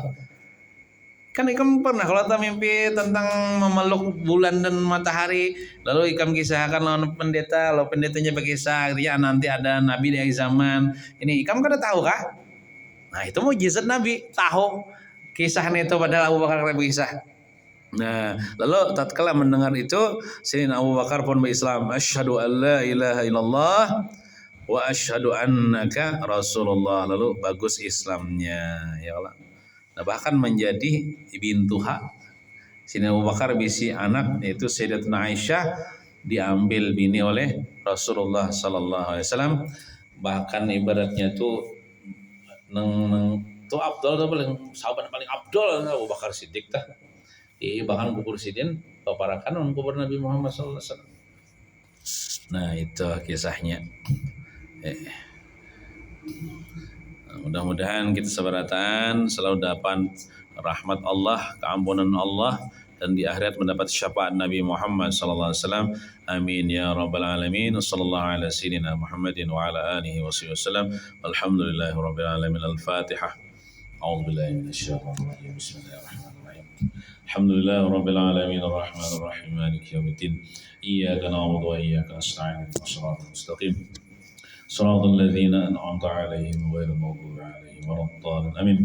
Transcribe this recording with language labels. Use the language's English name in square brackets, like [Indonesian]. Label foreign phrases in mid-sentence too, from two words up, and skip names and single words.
[Banjar] Kan ikam pernah kalau tak mimpi tentang memeluk bulan dan matahari, lalu ikam kisahkan lawan pendeta, lalu pendetanya berkisah, ya nanti ada nabi di akhir zaman. Ini ikam kada tahu kah? Nah, itu mujizat Nabi, tahu kisahnya itu padahal Abu Bakar berkisah. Nah, lalu tatkala mendengar itu, Sayyidina Abu Bakar pun berislam, [Arabic] أشهد أن لا إله إلا الله وأشهد أنك رسول الله. [Banjar] Lalu bagus Islamnya, ya Allah. Nah, bahkan menjadi bintuha. Sayyidina Abu Bakar bisi anak yaitu Sayyidatuna Aisyah diambil bini oleh Rasulullah [Arabic] صلى الله عليه وسلم. [Banjar] Bahkan ibaratnya tuh neng tuh Abdul tuh paling sahabat paling Abdul Abu Bakar Siddiq tah. Bahkan kubur sidin paparakan kubur Nabi Muhammad [Arabic] صلى الله عليه وسلم. [Banjar] Nah, itu kisahnya. Mudah-mudahan kita sebaratan selalu dapat rahmat Allah, keampunan Allah, dan di akhirat mendapat syafaat Nabi Muhammad [Arabic] صلى الله عليه وسلم. آمين يا رب العالمين. صلى الله على سيدنا محمد وعلى آله وسلم. الحمد لله رب العالمين. Al-Fatihah. أعوذ بالله من الشيطان الرجيم. بسم الله الرحمن الرحيم. الحمد لله رب العالمين الرحمن الرحيم مالك يوم الدين. إياك نعبد وإياك نستعين. صراط المستقيم. صراط الذين أنعمت عليهم غير المغضوب عليهم ولا الضالين آمين.